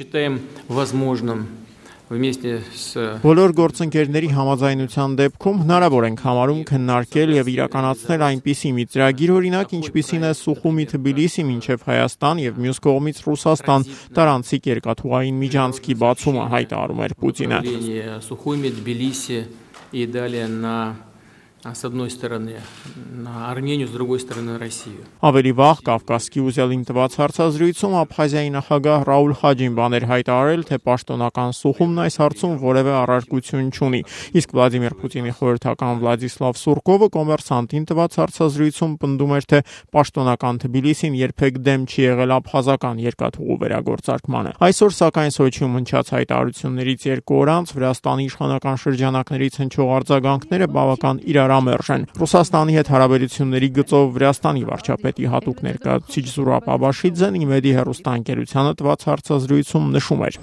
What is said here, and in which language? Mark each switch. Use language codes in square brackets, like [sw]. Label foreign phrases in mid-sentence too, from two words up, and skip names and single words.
[hy] Բոլոր գործընկերների համաձայնության դեպքում հնարավոր ենք համարում քննարկել եւ իրականացնել այնպիսի մի ծրագիր, օրինակ, ինչպիսին է Սուխումի Թբիլիսի մինչեւ Հայաստան եւ մյուս կողմից Ռուսաստան տարանցիկ երկաթուղային միջանցքի բացումը, հայտարարում էր Պուտինը։ [ru] С одной стороны на Армению, с другой стороны Россию. [hy] Ավելի վաղ Կավկասի ուզելին տված հարցազրույցում Աբխազիայի նախագահ Ռաուլ Խաջին բաներ հայտարարել, թե պաշտոնական Սուխումն այս հարցում որևէ առարկություն չունի, իսկ Վլադիմիր Պուտինի խորհրդական Վլադիսլավ Սուրկովը Կոմերսանտին տված հարցազրույցում պնդում էր, թե պաշտոնական Թբիլիսին երբեք դեմ չի եղել աբխազական երկաթուղու վերագործարկմանը։ Այսօր սակայն Սոչիում հնչած հայտարարություններից 2 օր անց Վրաստանի իշխանական շրջանակներից հնչող արձագանքները բավական իրարամերժ են։ Ռուսաստանի հետ հարաբերությունների գծով Վրաստանի վարչապետի հատուկ ներկայացուցիչ Զուրաբ Աբաշիձեն ԻՄԵԴ-ի հեռուստաընկերությանը տված հարցազրույցում նշում էր.